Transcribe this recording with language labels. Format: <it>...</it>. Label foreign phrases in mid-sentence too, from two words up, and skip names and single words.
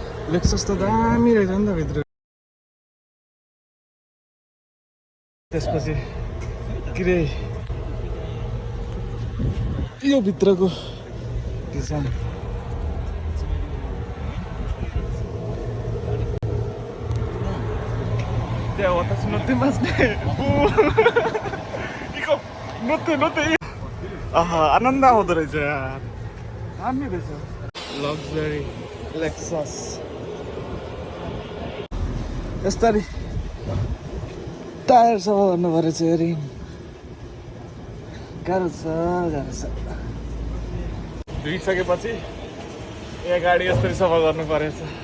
<ne>लेक्सस त दामी रहेछ नि त भित्र त्यसपछि के रे यो भित्रको डिजाइन त्यहाँ</ne> <ja>私乗ってますね行こう乗って</ja> <ne>आनन्द आउँदो रहेछ यार दामी रहेछ लग्जरी लेक्सस यस्तरी टायर सफा गर्नु पर्यो चाहिँ गाह्रो छ धुइसकेपछि यहाँ गाडी यसरी सफा गर्नु परेछ</ne>